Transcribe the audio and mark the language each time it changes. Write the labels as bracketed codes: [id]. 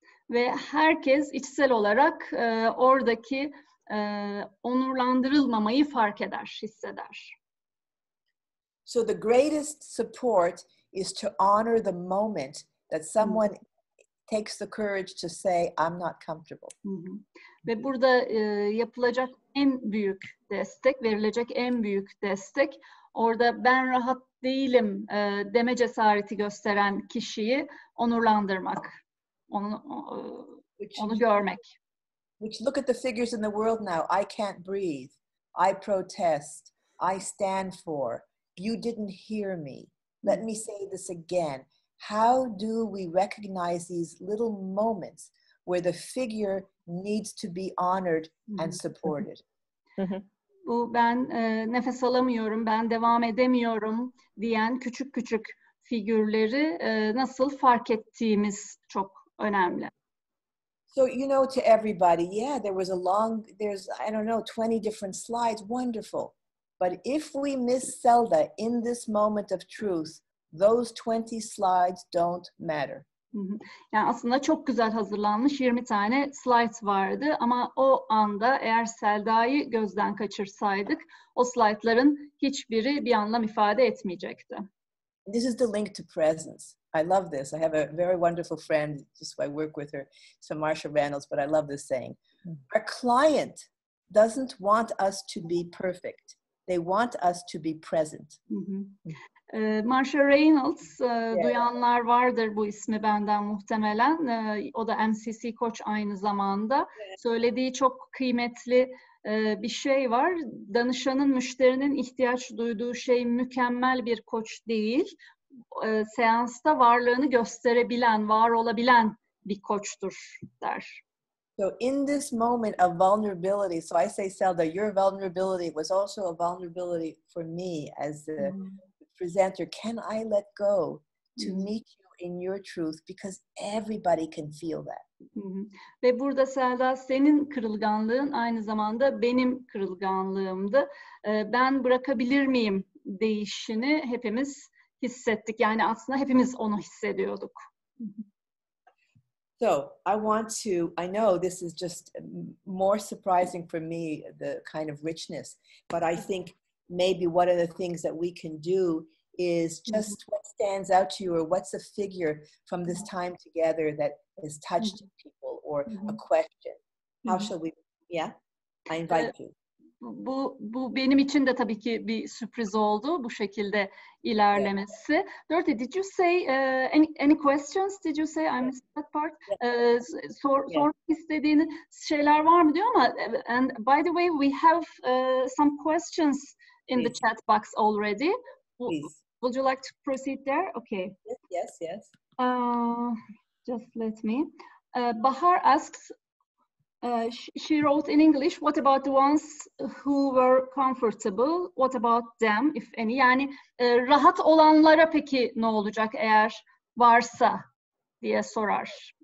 [tr] Ve herkes içsel olarak oradaki onurlandırılmamayı fark eder, hisseder. [en] So the greatest support is to honor the moment that someone takes the courage to say, I'm not comfortable. [tr] Ve burada yapılacak en büyük destek, verilecek en büyük destek, orada ben rahat değilim deme cesareti gösteren kişiyi onurlandırmak, onu görmek. [en] Which look at the figures in the world now. I can't breathe. I protest. I stand for. You didn't hear me. Let me say this again. How do we recognize these little moments where the figure needs to be honored and supported? [tr] Bu ben nefes alamıyorum, ben devam edemiyorum diyen küçük küçük figürleri nasıl fark ettiğimiz çok önemli. [en] So, you know, to everybody, yeah, there's, I don't know, 20 different slides, wonderful. But if we miss Selda in this moment of truth, those 20 slides don't matter. [tr] Yani aslında çok güzel hazırlanmış 20 tane slide vardı ama o anda eğer Selda'yı gözden kaçırsaydık o slaytların hiçbiri bir anlam ifade etmeyecekti. [en] This is the link to presence. I love this. I have a very wonderful friend, just I work with her, so Marsha Reynolds, but I love this saying. Our client doesn't want us to be perfect. They want us to be present. [tr] Marsha Reynolds, duyanlar vardır bu ismi benden muhtemelen. O da MCC koç aynı zamanda. Söylediği çok kıymetli bir şey var. Danışanın, müşterinin ihtiyaç duyduğu şey mükemmel bir koç değil. seansta varlığını gösterebilen, var olabilen bir koçtur der. [en] So in this moment of vulnerability, so I say, Selda, your vulnerability was also a vulnerability for me as the presenter. Can I let go to meet you in your truth? Because everybody can feel that. [tr] Ve burada Selda, senin kırılganlığın aynı zamanda benim kırılganlığımdı. Ben bırakabilir miyim deyişini hepimiz hissettik. Yani aslında hepimiz onu hissediyorduk. [en] So I know this is just more surprising for me, the kind of richness, but I think maybe one of the things that we can do is just what stands out to you, or what's a figure from this time together that has touched people, or a question. How shall we, I invite you. [tr] Bu benim için de tabii ki bir sürpriz oldu bu şekilde ilerlemesi. [en] Dorothy, did you say any questions? Did you say I missed that part? [tr] Sormak istediğin şeyler var mı diyor ama [en] and by the way we have some questions in the chat box already. Would you like to proceed there? Okay. Yes. Just let me. Bahar asks. She wrote in English, what about the ones who were comfortable? What about them, if any? [tr] Yani rahat olanlara peki ne olacak eğer varsa diye sorar.